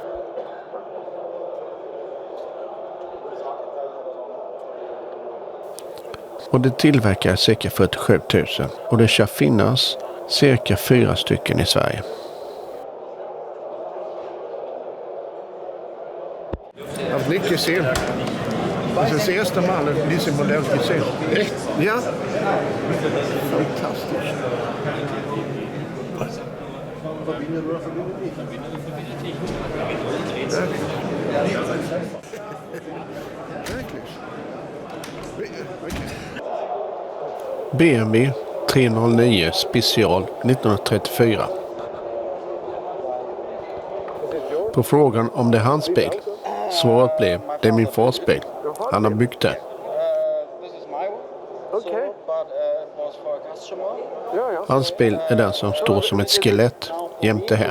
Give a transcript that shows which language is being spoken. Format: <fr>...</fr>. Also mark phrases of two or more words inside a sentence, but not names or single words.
<sv>Och det tillverkar cirka 47 000 och det ska finnas cirka 4 stycken i Sverige. Ja, mycket sen.</sv> <de>Das ist das erste Mal in diesem Modell gesehen. Echt? Ja. Fantastisch. BMW 309 special 1934.</de> <sv>På frågan om det är hans bil, svaret blev, det är min fars bil. Han har byggt den. Hans bil är den som står som ett skelett jämte här.</sv>